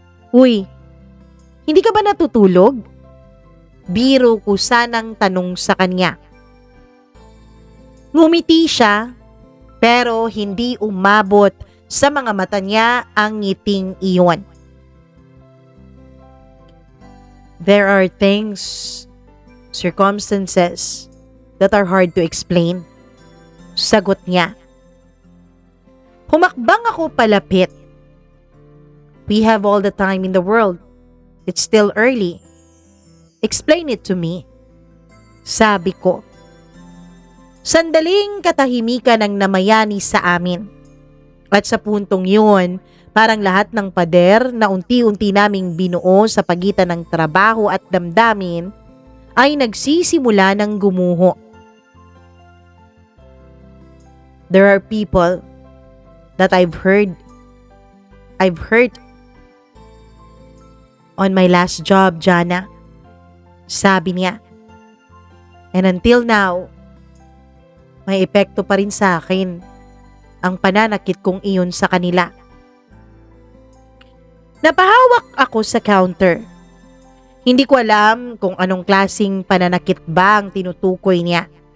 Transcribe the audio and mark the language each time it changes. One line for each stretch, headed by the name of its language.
Filipino: Uy, hindi ka ba natutulog? Biro ko sanang tanong sa kanya. Ngumiti siya, pero hindi umabot sa mga mata niya ang ngiting iyon.
English: There are things, circumstances, that are hard to explain.
Filipino: Sagot niya. Humakbang ako palapit.
English: We have all the time in the world. It's still early. Explain it to me.
Filipino: Sabi ko. Sandaling katahimikan ang namayani sa amin. At sa puntong yun, parang lahat ng pader na unti-unti naming binuo sa pagitan ng trabaho at damdamin ay nagsisimula ng gumuho.
English: There are people that I've hurt on my last job, Jana.
Filipino: Sabi niya.
English: And until now,
Filipino: may epekto pa rin sa akin ang pananakit kong iyon sa kanila. Napahawak ako sa counter. Hindi ko alam kung anong klaseng pananakit ba ang tinutukoy niya.